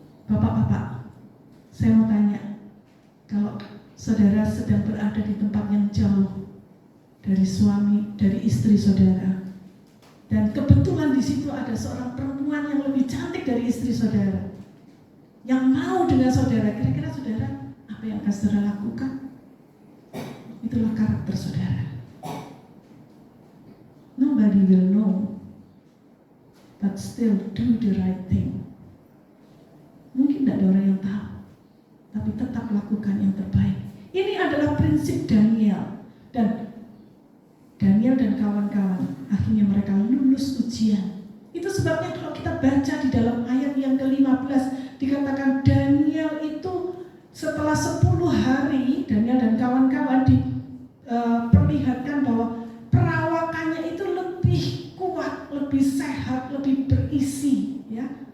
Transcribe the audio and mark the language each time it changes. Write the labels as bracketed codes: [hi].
[id] Bapak-bapak, saya mau tanya, kalau saudara sedang berada di tempat yang jauh dari suami, dari istri saudara, dan kebetulan di situ ada seorang perempuan yang lebih cantik dari istri saudara, yang mau dengan saudara, kira-kira saudara apa yang akan saudara lakukan? Itulah karakter saudara. [en] Nobody will know, but still do the right thing. [id] Mungkin tidak ada orang yang tahu, tapi tetap lakukan yang terbaik. Ini adalah prinsip Daniel. Dan Daniel dan kawan-kawan akhirnya mereka lulus ujian. Itu sebabnya kalau kita baca di dalam ayat yang ke-15 dikatakan Daniel itu setelah 10 hari, Daniel dan kawan-kawan diperlihatkan bahwa perawakannya itu lebih kuat, lebih sehat, lebih berisi, ya.